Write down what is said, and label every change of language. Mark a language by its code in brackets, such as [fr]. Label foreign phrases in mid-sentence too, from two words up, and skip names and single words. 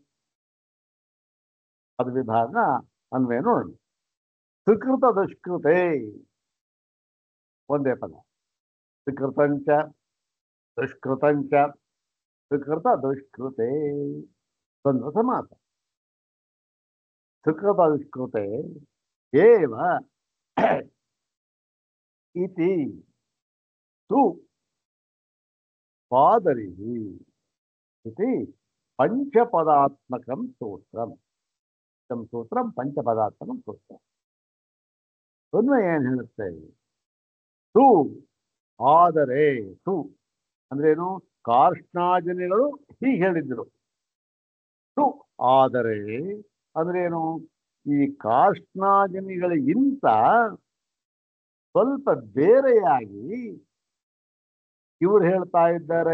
[kn] ಅದು ವಿಭಾಗ ಅನ್ವಯ ನೋಡೋಣ. [sa] ಸುಕೃತ ದುಷ್ಕೃತೆ [kn] ಒಂದೇ ಪದ. [sa] ಸುಕೃತಂಚ ದುಷ್ಕೃತಂಚ ಸುಕೃತ ದುಷ್ಕೃತೆ [kn] ಒಂದು ಸಮಾಸ. [sa] ಸುಕೃತ ದುಷ್ಕೃತೆ ಏವ ಇತಿ ತು ಬಾದರಿ ಇತಿ ಪಂಚಪದಾತ್ಮಕಂ ಸೂತ್ರಂ. ಸೂತ್ರಂ ಪಂಚಪದಾತ್ಮಕಂ [kn] ಸೂತ್ರ. ಅನ್ವಯ ಏನು ಹೇಳುತ್ತೆ? ತು ಆದರೆ, ತು ಅಂದ್ರೇನು? ಕಾರ್ಷ್ಣಾಜನಿಗಳು ಹೀಗೆ ಹೇಳಿದ್ರು. ತು ಆದರೆ ಅಂದ್ರೇನು? ಈ ಕಾರ್ಷ್ಣಾಜನಿಗಳಿಗಿಂತ ಸ್ವಲ್ಪ ಬೇರೆಯಾಗಿ ಇವರು ಹೇಳ್ತಾ ಇದ್ದಾರೆ.